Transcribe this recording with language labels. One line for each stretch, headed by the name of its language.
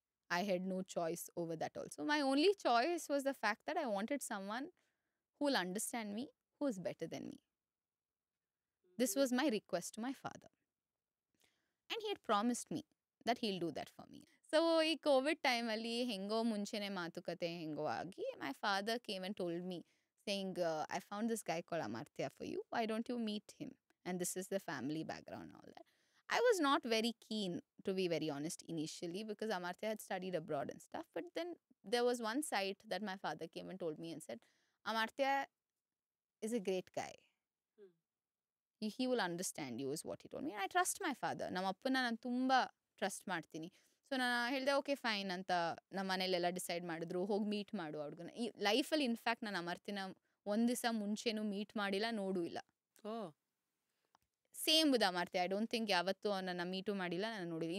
English: I had no choice over that also. My only choice was the fact that I wanted someone who will understand me, who is better than me. This was my request to my father. And he had promised me that he'll do that for me. So
Kannada: ಈ Covid ಟೈಮಲ್ಲಿ ಹೆಂಗೋ ಮುಂಚೆನೇ ಮಾತುಕತೆ ಹೆಂಗೋ ಆಗಿ,
English: My father came and told me saying, I found this guy called Amartya for you, why don't you meet him and this is the family background all that. I was not very keen, to be very honest, initially, because Amartya had studied abroad and stuff. But then there was one site that my father came and told me and said, Amartya is a great guy. He will understand you is what he told me. I trust my father.
Kannada: ನಮ್ಮ ಅಪ್ಪನ ನಾನು ತುಂಬ trust ಮಾಡ್ತೀನಿ. So ನಾನು ಹೇಳಿದೆ okay fine ಅಂತ ನಮ್ಮ ಮನೇಲೆಲ್ಲ ಡಿಸೈಡ್ ಮಾಡಿದ್ರು, ಹೋಗಿ ಮೀಟ್ ಮಾಡು ಹುಡುಗನ. ಈ ಲೈಫಲ್ಲಿ ಇನ್ಫ್ಯಾಕ್ಟ್ ನಾನು ಅಮರ್ತಿನ ಒಂದು ದಿವಸ ಮುಂಚೆನೂ ಮೀಟ್ ಮಾಡಿಲ್ಲ, ನೋಡೂ ಇಲ್ಲ.
English: Same with Amartya. I don't think
Kannada: ಯಾವತ್ತೂ ಅವನನ್ನು ಮೀಟು ಮಾಡಿಲ್ಲ, ನಾನು ನೋಡಿಲ್ಲ.